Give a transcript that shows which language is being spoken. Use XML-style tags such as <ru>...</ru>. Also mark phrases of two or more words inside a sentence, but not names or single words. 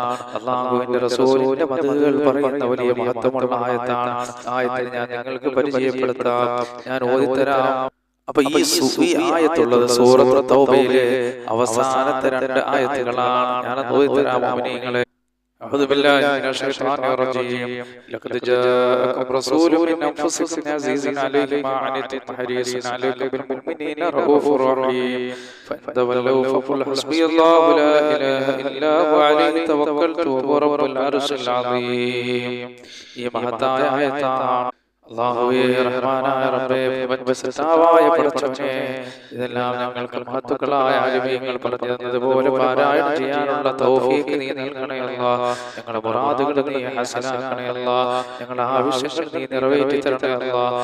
<ml>അല്ലാഹുവിന്റെ റസൂലിന്റെ മദ്ഹുകൾ പറയുന്ന വലിയ മഹത്വമുള്ള ആയത്താണ്. ആയത്തിൽ ഞാൻ നിങ്ങൾക്ക് പരിചയപ്പെടുത്താം, ഞാൻ ഓതിത്തരാം. അപ്പൊ ഈ ആയത്തുള്ളത് സൂറത്ത് തൗബയിലെ അവസാനത്തെ 2 ആയത്തുകളാണ്. ഞാൻ ഓതിത്തരാം മുഅ്മിനീങ്ങളെ.</ml> <ar>أعوذ بالله من الشيطان الرجيم. لقد جاءكم رسول من أنفسكم عزيز عليه ما عنتم حريص عليكم بالمؤمنين رؤوف رحيم فإن تولوا فقل حسبي الله لا إله إلا هو عليه توكلت وهو رب العرش العظيم.</ar> <ml>ഈ മഹത്തായ ആയത്താണ്. അല്ലാഹുവേ റഹ്മാനായ റബ്ബേ പ്രപഞ്ചസൃഷ്ടാവായ പടച്ചവനേ, ഇതെല്ലാം ഞങ്ങൾക്ക് മഹത്തുക്കളായ ആലിമീങ്ങൾ പറഞ്ഞു തന്നതുപോലെ പാരായണം ചെയ്യാനുള്ള തൗഫീഖ് നീ നൽകണേ അല്ലാഹ്. ഞങ്ങളുടെ മുറാദുകൾ നീ ഹസനാക്കണേ അല്ലാഹ്. ഞങ്ങളുടെ ആവശ്യങ്ങൾ നീ നിറവേറ്റി തരണേ അല്ലാഹ്.</ml>